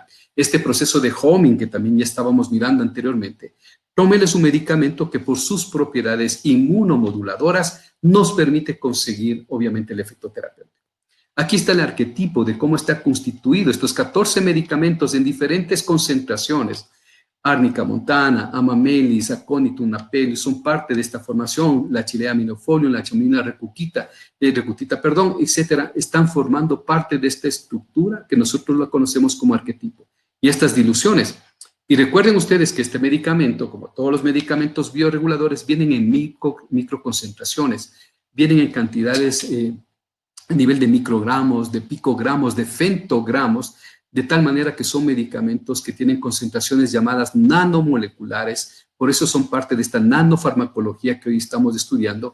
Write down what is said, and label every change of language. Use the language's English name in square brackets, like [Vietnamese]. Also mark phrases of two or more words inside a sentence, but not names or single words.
[Spanish] Este proceso de homing que también ya estábamos mirando anteriormente, Tromel es un medicamento que por sus propiedades inmunomoduladoras nos permite conseguir, obviamente, el efecto terapéutico. Aquí está el arquetipo de cómo está constituido estos 14 medicamentos en diferentes concentraciones. Árnica montana, amamelis, aconitum, napellus, son parte de esta formación, la chilea aminofolium, la chamina recutita, etcétera, están formando parte de esta estructura que nosotros la conocemos como arquetipo. Y estas diluciones. Y recuerden ustedes que este medicamento, como todos los medicamentos bioreguladores, vienen en microconcentraciones, vienen en cantidades a nivel de microgramos, de picogramos, de femtogramos, de tal manera que son medicamentos que tienen concentraciones llamadas nanomoleculares, por eso son parte de esta nanofarmacología que hoy estamos estudiando.